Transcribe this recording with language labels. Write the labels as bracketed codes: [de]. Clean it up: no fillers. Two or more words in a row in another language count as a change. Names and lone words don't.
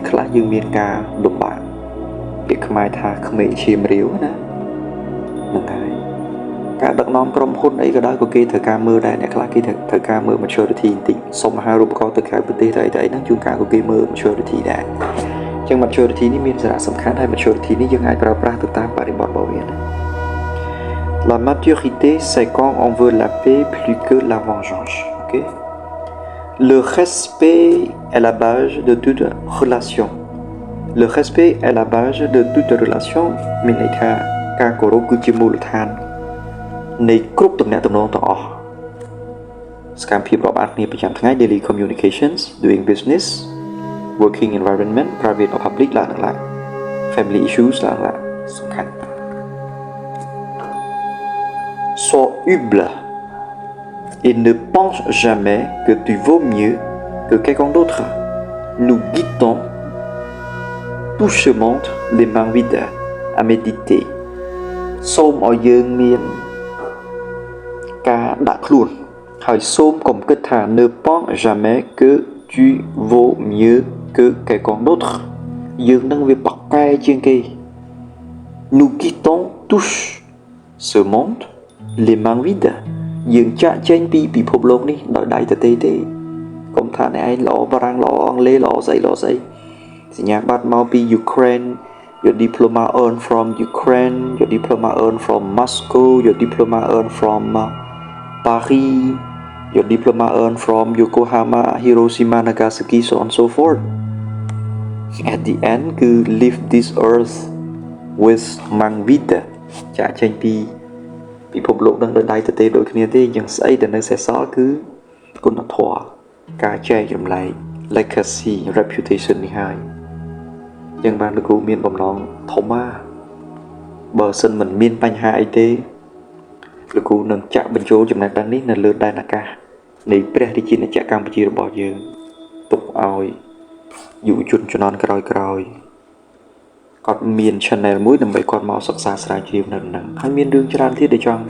[km] ខ្លះយើងមានការលំបាកពាក្យខ្មែរថាក្មេងឈាមរាវណាហ្នឹងហើយការដឹកនាំក្រុមហ៊ុនអីក៏ដោយក៏គេត្រូវការមើលដែរអ្នកខ្លះគេត្រូវការ មើល maturity បន្តិចសុំអាហារូបករណ៍ទៅក្រៅប្រទេសទៅអីហ្នឹងជួនកាលក៏គេមើល maturity ដែរអញ្ចឹង maturity នេះមានសារៈសំខាន់ហើយ maturity នេះយើងអាចប្រើប្រាស់ទៅតាមបរិបទរបស់វាណា [fr] La maturité c'est quand on veut la paix plus que la vengeance OK Le respect est la base de toute relation Le respect est la base de toute relation [km] មានន័យថាការគោរពគឺជាមូលដ្ឋាននៃគ្រប់ទំនាក់ទំនងទាំងអស់សកម្មភាពរាប់អានគ្នាប្រចាំថ្ងៃ [en] daily communications doing business working environment private or public [km] ឡើង [en] family issues [km] ឡើងសំខាន់ [fr] Sois humble et ne pense jamais que tu vaux mieux que quelqu'un d'autre nous guidons tout ce monde les mains vides à méditer [km] សូមឲ្យយើងមានការ ដាក់ខ្លួនហើយសូមកុំគិតថា [fr] ne pense jamais que tu vaux mieux que quelqu'un d'autre [km] យើងនឹងវាបកកែ ជាងគេ [fr] nous quittons tous ce monde les mains vides [km] យើងចាក់ចេញពីពិភពលោកនេះដោយដៃទទេទេកុំថាអ្នកឯងល្អបារាំងល្អអង់គ្លេសល្អស្អីសញ្ញាបត្រមកពី [en] Ukraine Your diploma earned from Ukraine, your diploma earned from Moscow, your diploma earned from Paris, your diploma earned from Yokohama, Hiroshima, Nagasaki, so on and so forth. At the end, you leave this earth with mang vida. [km] ចាក់ចេញពីពិភពលោកនឹងដោយដៃទទេដូចគ្នាទេយ៉ាងស្អីដែលនៅសេសសល់គឺគុណធម៌ការចែករំលែក [en] legacy reputation [km] នេះហើយយ៉ាងបានលោកគ្រូមានបំណងធំណាស់បើសិនមិនមានបញ្ហាអីទេលោកគ្រូនឹងចា ក់បញ្ចូលចំណេះដឹងនេះនៅលើដែនអាកាសនៃព្រះរាជាណាចក្រកម្ពុជារបស់យើងទុកឲ្យយុវជនជំនាន់ក្រោយគាត់មាន channel មួយដើម្បីគាត់មកសិក្សាស្រាវជ្រាវនៅហ្នឹងហើយមានរឿងច្រើនទៀតដែលចង់